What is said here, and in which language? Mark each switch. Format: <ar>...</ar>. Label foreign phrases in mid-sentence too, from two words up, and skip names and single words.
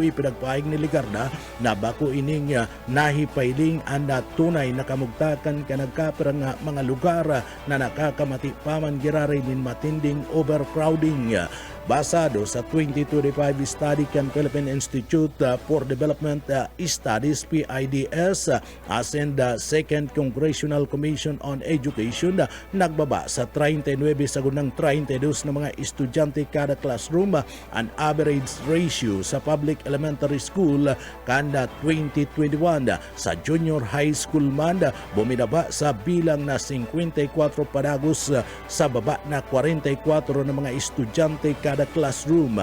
<bik>Ipinagpaig ni Ligarda na bako ining nahipailing ang tunay na kamugtakan kan nagkapirang mga lugar na nakakamati paman giraray din matinding overcrowding. Basado sa 2025 study kan Philippine Institute for Development Studies PIDS asin the Second Congressional Commission on Education, nagbaba sa 39 sa gunang 32 na mga estudyante kada classroom ang</bik> <en>average ratio</en> <bik>sa</bik> <en>public elementary school</en> <bik>kanda 2021. Sa</bik> <en>junior high school</en> <bik>man bumidaba sa bilang na 54 padagos sa baba na 44 na mga estudyante kada classroom.</bik>